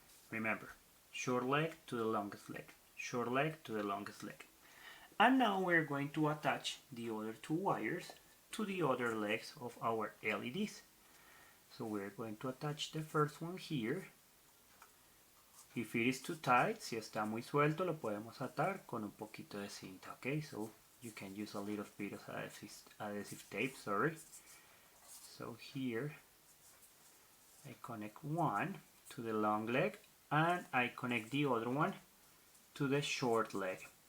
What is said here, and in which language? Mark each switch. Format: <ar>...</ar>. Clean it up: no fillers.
<en>Remember, short leg to the longest leg, short leg to the longest leg. And now we're going to attach the other two wires to the other legs of our LEDs. So we're going to attach the first one here. If it is too tight,</en> <es>si está muy suelto, lo podemos atar con un poquito de cinta.</es> <en>Okay, so you can use a little bit of adhesive tape, sorry. So here I connect one to the long leg and I connect the other one to the short leg.</en>